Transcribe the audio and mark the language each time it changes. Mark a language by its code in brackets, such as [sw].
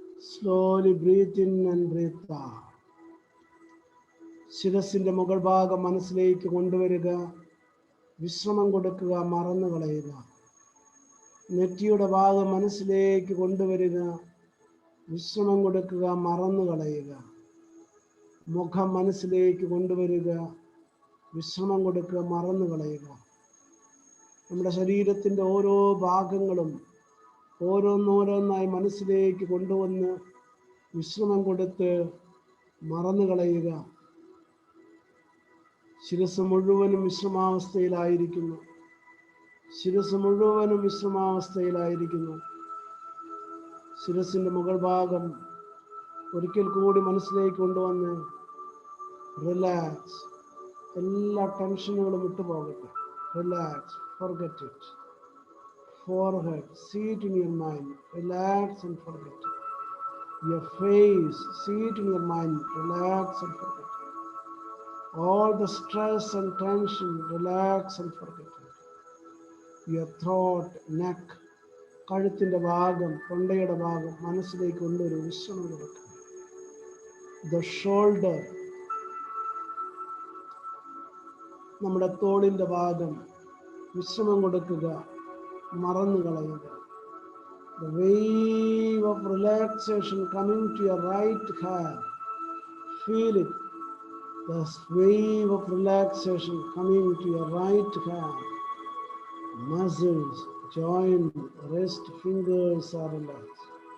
[en] Slowly breathe in and breathe out. [ml] ശിരസിന്റെ മുകൾ ഭാഗം മനസ്സിലേക്ക് കൊണ്ടുവരിക. വിശ്രമം കൊടുക്കുക, മറന്നു കളയുക. നെറ്റിയുടെ ഭാഗം മനസ്സിലേക്ക് കൊണ്ടുവരിക. വിശ്രമം കൊടുക്കുക, മറന്നു കളയുക. മുഖം മനസ്സിലേക്ക് കൊണ്ടുവരിക. വിശ്രമം കൊടുക്കുക, മറന്നു കളയുക. നമ്മുടെ ശരീരത്തിൻ്റെ ഓരോ ഭാഗങ്ങളും ഓരോന്നോരോന്നായി മനസ്സിലേക്ക് കൊണ്ടുവന്ന് വിശ്രമം കൊടുത്ത് മറന്നു കളയുക. ശിരസ് മുഴുവനും വിശ്രമാവസ്ഥയിലായിരിക്കുന്നു. ശിരസ് മുഴുവനും വിശ്രമാവസ്ഥയിലായിരിക്കുന്നു. ശിരസിൻ്റെ മുകൾ ഭാഗം ഒരിക്കൽ കൂടി മനസ്സിലേക്ക് കൊണ്ടുവന്ന് റിലാക്സ്. എല്ലാ ടെൻഷനുകളും വിട്ടുപോകട്ടെ. [en] Relax, forget it. Forehead, see it in your mind, relax and forget it. Your face, see it in your mind, relax and forget it. All the stress and tension, relax and forget it. Your throat, neck, [ml] കഴുത്തിന്റെ ഭാഗം, തൊണ്ടയുടെ ഭാഗം മനസ്സിലേക്ക് കൊണ്ടൊരു വിശ്രമം കൊടുക്കുക. [en] The shoulder, [ml] നമ്മുടെ തോളിന്റെ ഭാഗം വിശ്രമം കൊടുക്കുക, മറന്നു കളയുക. [en] The wave of relaxation coming to your right hand. Feel it. The wave of relaxation coming to your right hand. Muscles, joint, wrist, fingers are relaxed.